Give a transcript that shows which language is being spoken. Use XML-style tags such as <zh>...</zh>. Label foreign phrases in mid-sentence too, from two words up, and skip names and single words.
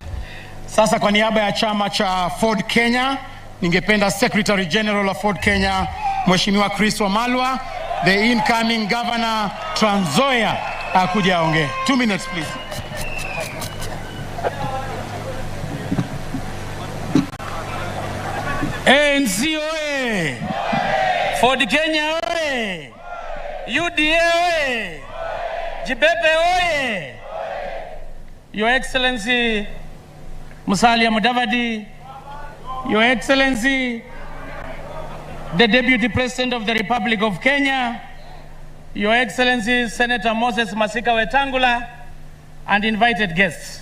<sw>Sasa kwa niaba ya chama cha Ford Kenya, ningependa</sw> <en>Secretary General of Ford Kenya,</en> <sw>Mheshimiwa Chris Wamalwa,</sw> <en>the incoming Governor Trans Nzoia,</en> <sw>akuja aongee.</sw> <en>2 minutes please.</en> <sw>ANC oye! Ford Kenya oye! UDA oye! Jipepe oye!</sw> <en>Your Excellency Musalia Mudavadi, Your Excellency the Deputy President of the Republic of Kenya, Your Excellency Senator Moses Masika Wetangula, and invited guests.</en>